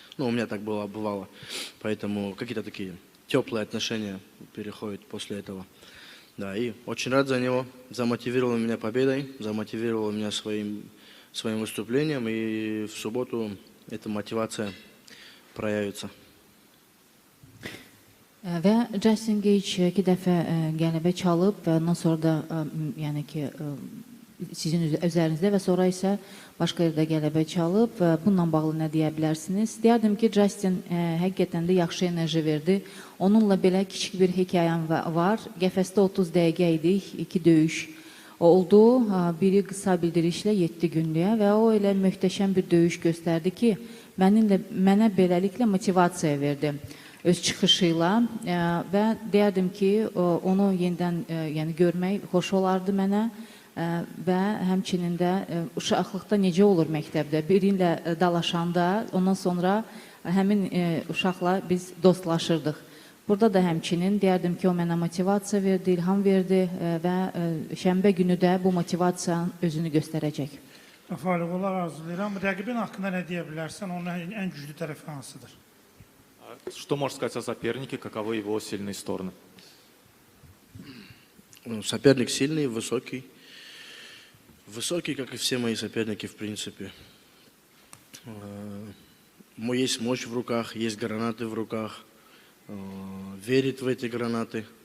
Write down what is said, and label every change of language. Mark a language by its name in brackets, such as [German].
[Russian] Ну, у меня так было, бывало. Поэтому какие-то такие теплые отношения переходят после этого. Да, и очень рад за него. Замотивировал меня победой, замотивировал меня своим выступлением, и в субботу эта мотивация проявится. [Azerbaijani] Və Justin Gage 2 dəfə qələbə çalıb və ondan sonra da yəni ki sizin üzərinizdə və sonra isə başqa yerdə qələbə çalıb. Bununla bağlı nə deyə bilərsiniz? Deyərdim ki, Justin həqiqətən də yaxşı enerji verdi. Onunla belə kiçik bir hekayəm var. Qəfəsdə 30 dəqiqə idik, 2 döyüş oldu. Biri qısa bildirişlə 7 günlüyə və o elə möhtəşəm bir döyüş göstərdi ki, mənə beləliklə motivasiya verdi öz çıxışı ilə və deyərdim ki, onu yenidən yəni görmək xoş olardı mənə və həmçinin də uşaqlıqda necə olur məktəbdə birinlə dalaşanda, ondan sonra həmin uşaqla biz dostlaşırdıq. Burada da həmçinin deyərdim ki, o mənə motivasiya verdi, ilham verdi və şənbə günü də bu motivasiyanın özünü göstərəcək. Rafael, uğurlar arzulayıram. Rəqibin haqqında nə deyə bilərsən? Onun ən güclü tərəfi hansıdır? [Russian] Что можешь сказать о сопернике, каковы его сильные стороны? Соперник сильный, высокий. Высокий, как и все мои соперники, в принципе. Есть мощь в руках, есть гранаты в руках. Верит в эти гранаты.